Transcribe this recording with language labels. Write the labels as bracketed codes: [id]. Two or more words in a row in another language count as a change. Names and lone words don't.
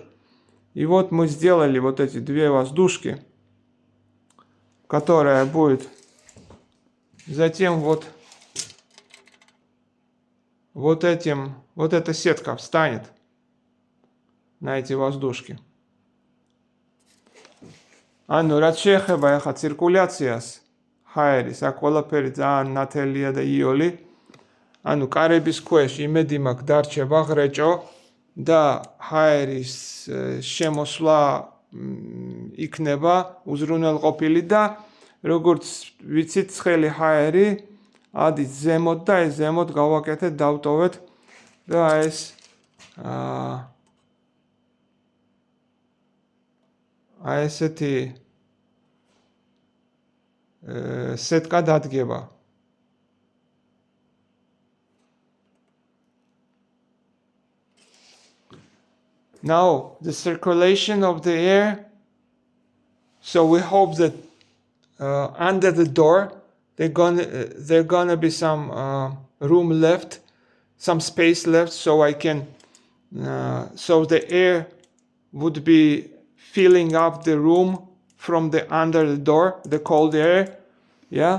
[ru] И вот мы сделали вот эти две воздушки, которая будет затем вот эта сетка встанет на эти воздушки. [ka] ანუ რაც შეეხება ახლა циркуляციას ჰაერის, აქ ყველაფერი ძალიან ნათელია და იოლი. ანუ კარების ქვეშ იმედი მაქვს დარჩება ღრეჭო და ჰაერის შემოსვლა იქნება უზრუნველყოფილი და როგორც ვიცით ცხელი ჰაერი ადის ზემოთ და ეს ზემოთ გავაკეთეთ, დავტოვეთ და ეს ესეთი სეტკა დადგება. [en] Now the circulation of the air, so we hope that under the door there's gonna be some room left, some space left, so I can so the air would be filling up the room from the under the door, the cold air, yeah.